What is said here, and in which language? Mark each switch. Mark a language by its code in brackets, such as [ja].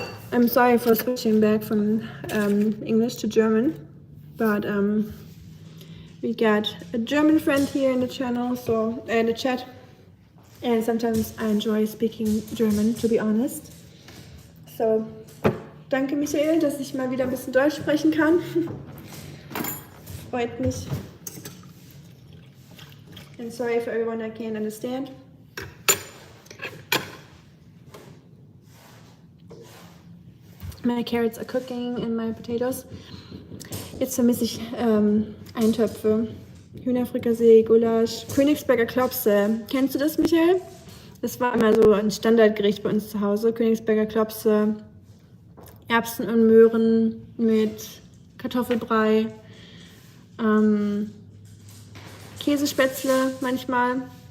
[en] I'm sorry for switching back from English to German, but we got a German friend here in the channel, so in the chat, and sometimes I enjoy speaking German, to be honest. [de] So, danke Michael, dass ich mal wieder ein bisschen Deutsch sprechen kann. Freut mich. [en] And sorry for everyone I can't understand. My carrots are cooking and my potatoes. [de] Jetzt vermisse ich Eintöpfe. Hühnerfrikassee, Gulasch, Königsberger Klopse. Kennst du das, Michael? Das war immer so ein Standardgericht bei uns zu Hause. Königsberger Klopse, Erbsen und Möhren mit Kartoffelbrei, Käsespätzle manchmal.